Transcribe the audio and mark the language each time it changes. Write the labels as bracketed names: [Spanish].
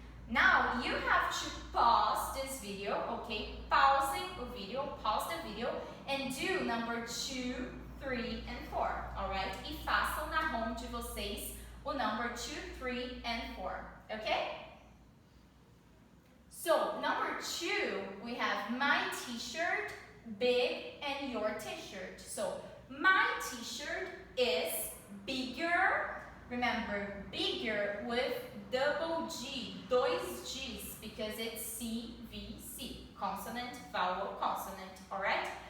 [English] Now you have to pause this video, okay? Pause the video and do number 2, 3 and 4, all right? [Portuguese] E façam na home de vocês o [English] number 2, 3 and 4, [Portuguese] okay? [English] So number 2, we have my t-shirt, big, and your t-shirt. So my t-shirt is bigger. Remember, bigger with double G, [Portuguese] dois G's, [English] because it's CVC, consonant, vowel, consonant, alright?